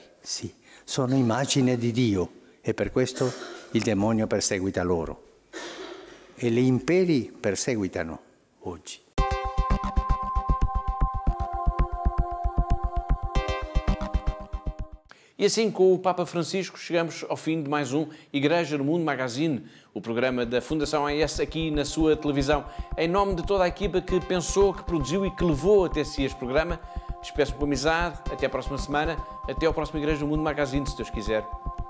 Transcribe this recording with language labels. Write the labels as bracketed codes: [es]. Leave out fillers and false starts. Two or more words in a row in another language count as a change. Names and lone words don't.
[it] Sì, sono immagine di Dio e per questo il demonio perseguita loro. E gli imperi perseguitano oggi. [pt] E assim, com o Papa Francisco, chegamos ao fim de mais um Igreja no Mundo Magazine, o programa da Fundação AES aqui na sua televisão. Em nome de toda a equipa que pensou, que produziu e que levou até si este programa, despeço-me com amizade, até a próxima semana, até ao próximo Igreja no Mundo Magazine, se Deus quiser.